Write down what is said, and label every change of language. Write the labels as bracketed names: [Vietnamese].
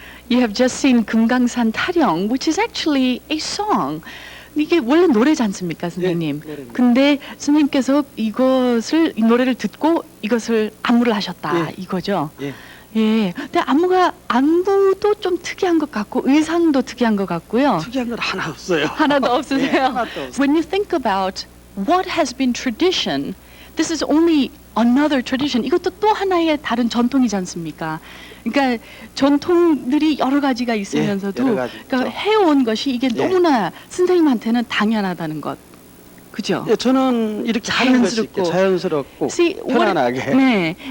[English] You have just seen 금강산 타령, which is actually a song. [Korean] 이게 원래 노래지 않습니까, 선생님? 네, 근데 선생님께서 이 노래를 듣고 이것을 안무를 하셨다, 이거죠? 예. 예. 근데 안무도 좀 특이한 것 같고, 의상도 특이한 것 같고요. 특이한 건 하나 없어요. 하나도 없으세요? 네, 하나도 없어요. [English] When you think about what has been tradition, this is only another tradition. [Korean] 이것도 또 하나의 다른 전통이지 않습니까? 그러니까 전통들이 여러 가지가 있으면서도 여러 가지 그러니까 있죠. 해온 것이 이게 너무나 선생님한테는 당연하다는 것. 그죠? 예, 저는 이렇게 하는 것이 이렇게 자연스럽고 [English] See, [Korean] 편안하게. 네.